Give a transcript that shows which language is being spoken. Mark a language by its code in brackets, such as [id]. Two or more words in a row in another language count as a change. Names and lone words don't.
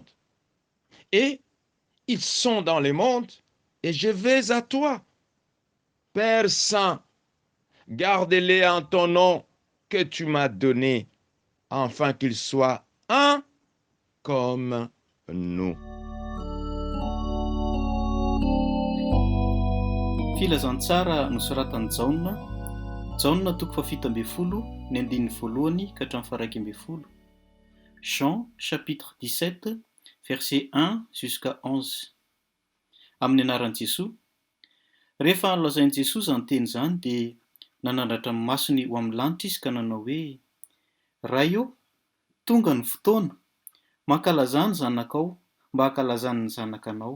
[fr] Et ils sont dans le monde. Et je vais à toi. Père Saint, garde-les en ton nom que tu m'as donné, afin qu'ils soient un comme nous. [mg] Filazantsara nosoratan'i Jaona. Jaona toko 7 ny 1 ka hatramin'ny 1. [fr] Jean chapitre 17 verset 1 jusqu'à 11. [mg] Amin'ny anaran'i Jesosy. Rehefa nolazain'i Jesosy izany teny izany dia nanandratra ny masony ho amin'ny lanitra izy ka nanao hoe: Ray ô, tonga ny fotoana, mankalaza ny zanakao mba hankalazany ny zanakanao.